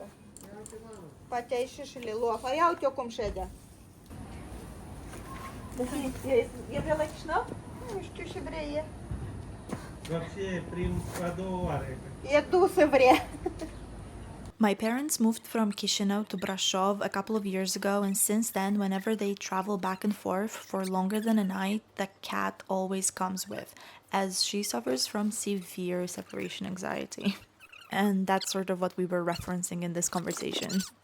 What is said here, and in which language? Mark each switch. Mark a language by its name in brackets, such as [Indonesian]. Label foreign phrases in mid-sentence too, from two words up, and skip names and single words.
[Romanian] Poate ai și le lua. Ia uite-o cum ședea. E vrea la Chișinău? Nu știu ce vrea e. Вообще, a doua oară. E dusă vrea. [English] My parents moved from Chisinau to Brasov a couple of years ago, and since then, whenever they travel back and forth for longer than a night, the cat always comes with, as she suffers from severe separation anxiety. And that's sort of what we were referencing in this conversation.